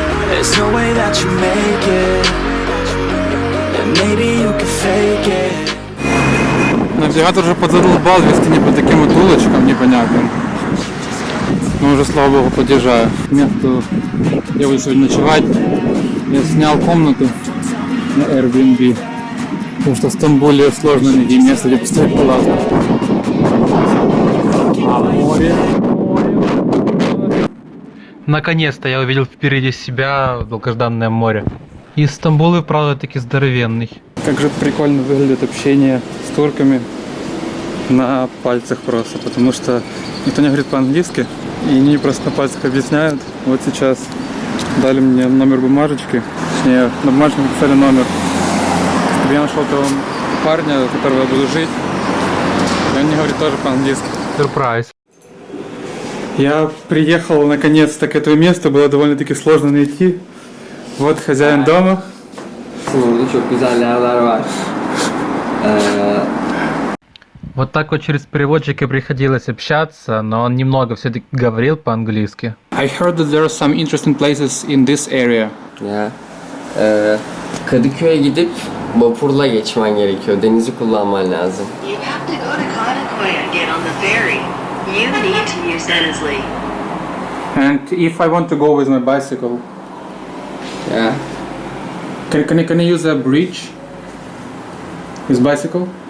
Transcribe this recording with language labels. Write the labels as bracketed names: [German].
[English] There's no way that you make it. And maybe you can fake it. [Russian] Навигатор уже подзадолбал вести не по таким вот улочкам непонятным. Но уже, слава богу, подъезжаю. Место я буду сегодня ночевать. Я снял комнату на Airbnb. Потому что в Стамбуле сложно найти место, где поставить палатку. А море? Наконец-то я увидел впереди себя долгожданное море. И Стамбул и правда таки здоровенный. Как же прикольно выглядит общение с турками на пальцах просто, потому что никто не говорит по-английски, и они просто на пальцах объясняют. Вот сейчас дали мне номер бумажечки, точнее на бумажке написали номер, чтобы я нашел того парня, у которого я буду жить, и он мне говорит тоже по-английски. Сюрприз. Я приехал наконец-то к этому месту, было довольно-таки сложно найти. Вот хозяин дома. [Turkish] Burada çok güzel yerler var. [Russian] Вот так вот через переводчика приходилось общаться, но он немного все-таки говорил по-английски. [English] I heard that there are some interesting places in this area. Ya. [Turkish] Kadıköy'e gidip vapurla geçmen gerekiyor. Denizi kullanman lazım. [English] You have to go to Kadıköy and get on the ferry. You need to use Denizli. And if I want to go with my bicycle, Ya. can I use a bridge with bicycle?